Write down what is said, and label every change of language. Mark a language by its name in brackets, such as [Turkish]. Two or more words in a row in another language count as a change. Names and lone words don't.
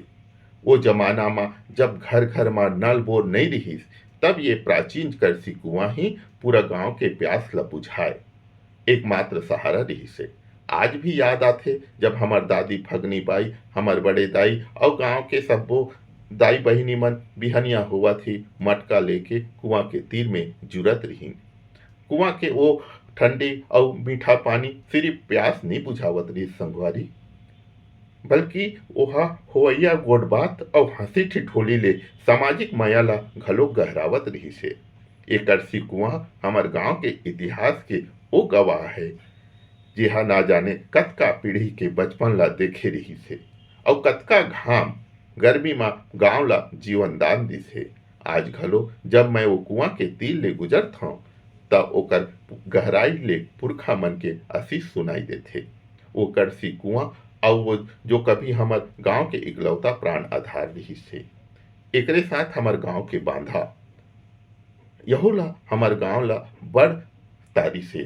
[Chhattisgarhi] वो जमाना में जब घर घर में नल बोर नहीं रही तब ये प्राचीन करसी कुआं ही पूरा गांव के प्यास ला बुझाए एकमात्र सहारा रही से। आज भी याद आते जब हमार दादी फगनी बाई हमार बड़े दाई और गांव के सब्बो दाई बहिनी मन बिहनिया हुआ थी मटका लेके कुआं के तीर में जुरत रही। कुआं के वो ठंडी और मीठा पानी सिर्फ प्यास नहीं बुझावत रही संगवारी बल्कि ओहा होवैया गोडबात और हंसी ठिठोली ले सामाजिक माया ला घलो गहरावत रही से। ये करसी कुआं हमार गांव के इतिहास के वो गवाह है जिहा ना जाने कतका पीढ़ी के बचपन ला देखे रही से और कतका घाम गर्मी में गांव ला जीवन दान दी से। आज घलो जब मैं वो कुआं के तीर ले गुजरत हूँ तब ओकर गहराई ले पुरखा मन के आशीष सुनाई देते। वो करसी कुआं और वो जो कभी हमार गांव के इकलौता प्राण आधार रही से। एकरे साथ हमार गांव के बांधा यहू ला हमार गांव ला बड़ तारी से।